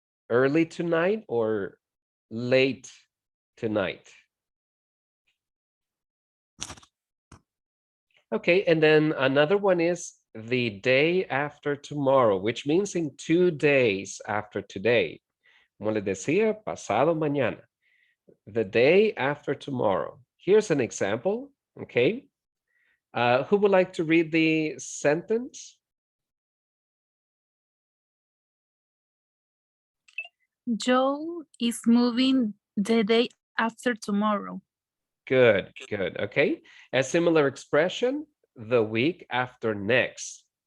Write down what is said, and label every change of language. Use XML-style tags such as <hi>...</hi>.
<en>Early tonight or late tonight. Okay, and then another one is the day after tomorrow, which means in 2 days after today.</en> <es>Como les decía, pasado mañana.</es> <en>The day after tomorrow. Here's an example, okay? Who would like to read the sentence? Joe is moving the day after tomorrow. Good, good, okay. A similar expression, the week after next.</en>